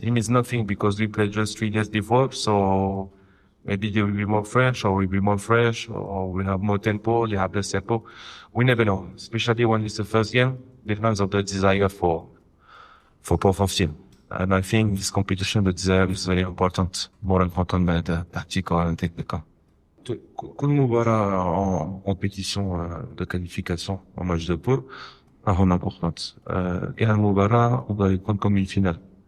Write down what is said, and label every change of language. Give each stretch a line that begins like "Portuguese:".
English: It means nothing because we played just 3 days before, so maybe they will be more fresh, or we'll be more fresh, or we have more tempo, they have less tempo. We never know, especially when it's the first game, depends on the desire for both of them. And I think this competition, the desire is very important, more important than the tactical and technical.
Arabic: كل مباراة
French: en compétition de qualification en match de poule
Arabic: راهو
French: importante.
Arabic: كاين مباراة وغادي يكون
French: comme une finale.